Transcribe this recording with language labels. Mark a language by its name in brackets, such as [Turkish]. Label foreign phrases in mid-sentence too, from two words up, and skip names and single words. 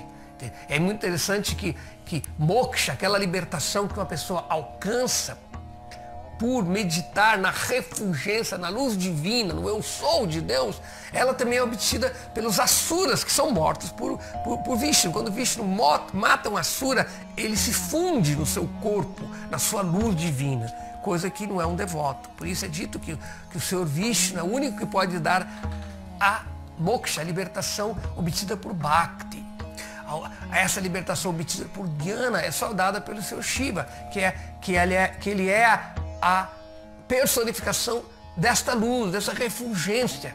[Portuguese] É muito interessante que moksha, aquela libertação que uma pessoa alcança por meditar na refulgência, na luz divina, no eu sou de Deus, ela também é obtida pelos asuras, que são mortos por Vishnu. Quando Vishnu mata um asura, ele se funde no seu corpo, na sua luz divina, coisa que não é um devoto. Por isso é dito que o Senhor Vishnu é o único que pode dar a moksha, a libertação obtida por Bhakti. a essa libertação obtida por Dhyana é só dada pelo seu Shiva, que ele é a personificação desta luz, dessa refulgência.